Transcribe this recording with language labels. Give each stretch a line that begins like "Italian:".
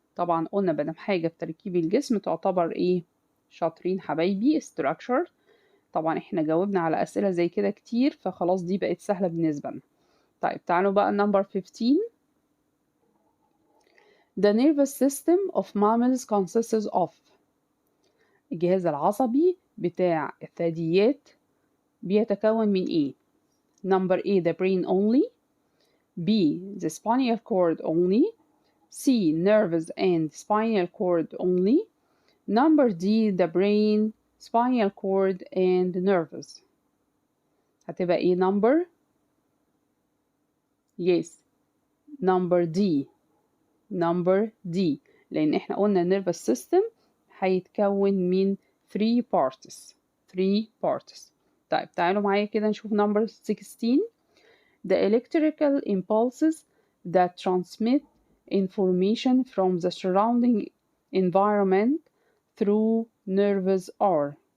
Arabic: طبعا قلنا بدل حاجة في تركيب الجسم تعتبر ايه؟ شاطرين حبايبي structure. طبعا احنا جاوبنا على أسئلة زي كده كتير فخلاص دي بقت سهلة بالنسبة لنا. طيب تعالوا بقى number 15.
English: The nervous system of mammals consists of.
Arabic: الجهاز العصبي بتاع الثدييات بيتكون من ايه؟
English: number A the brain only. B the spinal cord only. C nerves and spinal cord only. number D the brain, spinal cord and nerves.
Arabic: هتبقى ايه number؟
English: yes number D. number D
Arabic: لأن احنا قلنا
English: nervous system
Arabic: هيتكون من
English: 3 parts. 3 parts.
Arabic: طيب تعالوا معايا كده نشوف number 16.
English: The electrical impulses that transmit information from the surrounding environment through nerves are.